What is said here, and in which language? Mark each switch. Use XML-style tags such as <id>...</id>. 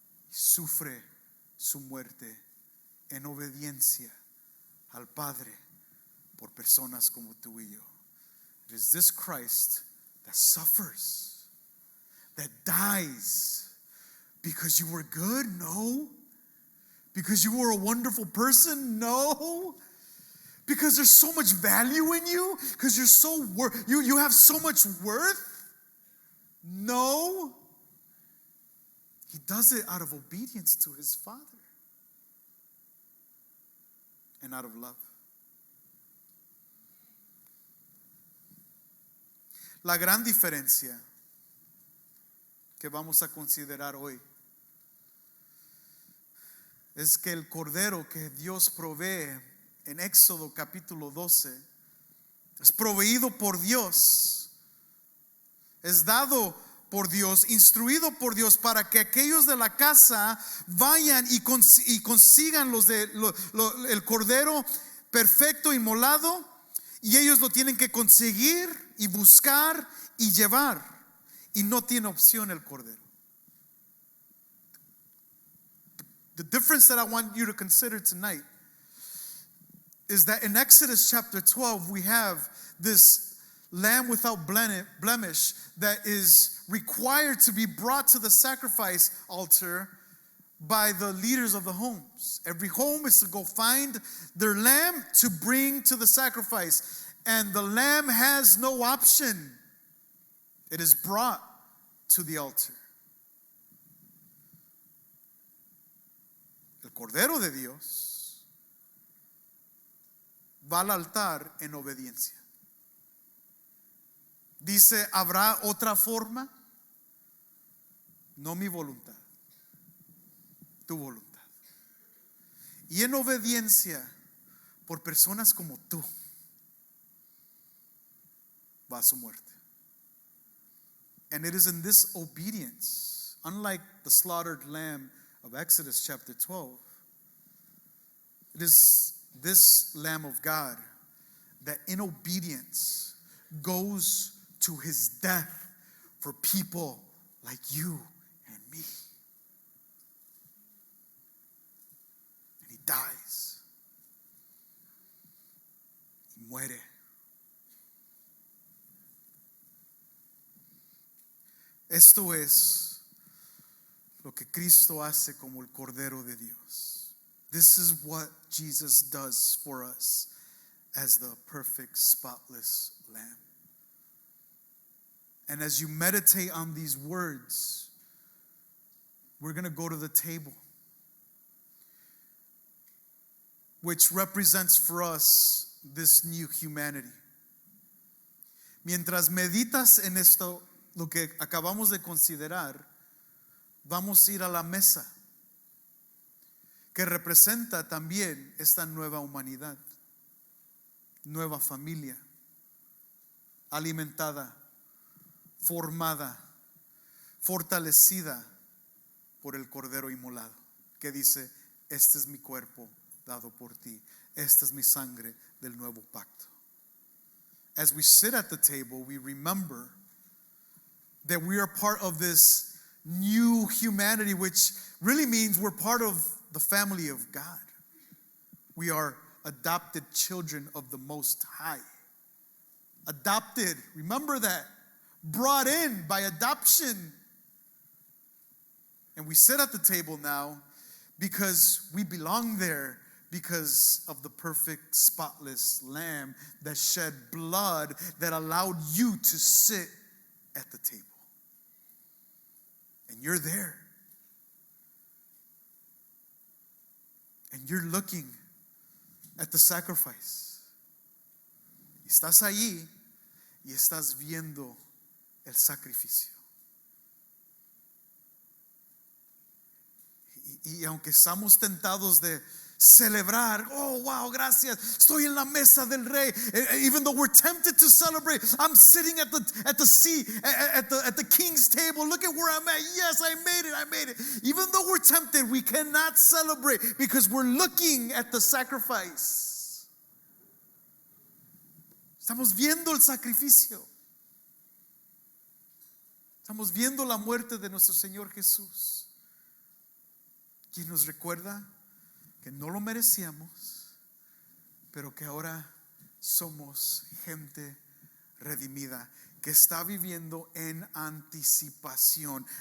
<es>Y sufre su muerte en obediencia al Padre por personas como tú y yo.</es> <en>It is this Christ that suffers, that dies because you were good? No. Because you were a wonderful person? No. Because there's so much value in you? Because you're so you have so much worth? No. He does it out of obedience to his Father and out of love.</en> <es>La gran diferencia que vamos a considerar hoy es que el cordero que Dios provee en Éxodo capítulo 12 es proveído por Dios, es dado por Dios, instruido por Dios para que aquellos de la casa vayan y consigan el cordero perfecto inmolado, y ellos lo tienen que conseguir y buscar y llevar, y no tiene opción el cordero.</es> <en>The difference that I want you to consider tonight is that in Exodus chapter 12 we have this lamb without blemish that is required to be brought to the sacrifice altar by the leaders of the homes. Every home is to go find their lamb to bring to the sacrifice, and the lamb has no option. It is brought to the altar.</en> <es>El Cordero de Dios va al altar en obediencia. Dice, ¿habrá otra forma? No mi voluntad, tu voluntad. Y en obediencia por personas como tú, va a su muerte.</es> <en>And it is in this obedience, unlike the slaughtered lamb of Exodus chapter 12, it is this Lamb of God that in obedience goes to his death for people like you and me. And he dies.</en> <es>Y muere. Esto es lo que Cristo hace como el Cordero de Dios.</es> <en>This is what Jesus does for us as the perfect, spotless Lamb. And as you meditate on these words, we're going to go to the table, which represents for us this new humanity.</en> <es>Mientras meditas en esto, lo que acabamos de considerar, vamos a ir a la mesa, que representa también esta nueva humanidad, nueva familia, alimentada, formada, fortalecida por el Cordero inmolado, que dice, este es mi cuerpo dado por ti, esta es mi sangre del nuevo pacto.</es> <en>As we sit at the table, we remember that we are part of this new humanity, which really means we're part of the family of God. We are adopted children of the Most High. Adopted, remember that. Brought in by adoption. And we sit at the table now because we belong there, because of the perfect, spotless Lamb that shed blood that allowed you to sit at the table. and you're there, and you're looking at the sacrifice.</en> <es>Estás allí y estás viendo el sacrificio. Y aunque estamos tentados de celebrar,</es> <en>oh wow,</en> <es>gracias, estoy en la mesa del rey.</es> <en>Even though we're tempted to celebrate, I'm sitting at the seat, at the king's table. Look at where I'm at. Yes, I made it. Even though we're tempted, we cannot celebrate because we're looking at the sacrifice.</en> <es>Estamos viendo el sacrificio. Estamos viendo la muerte de nuestro Señor Jesús, quien nos recuerda que no lo merecíamos, pero que ahora somos gente redimida, que está viviendo en anticipación.</es>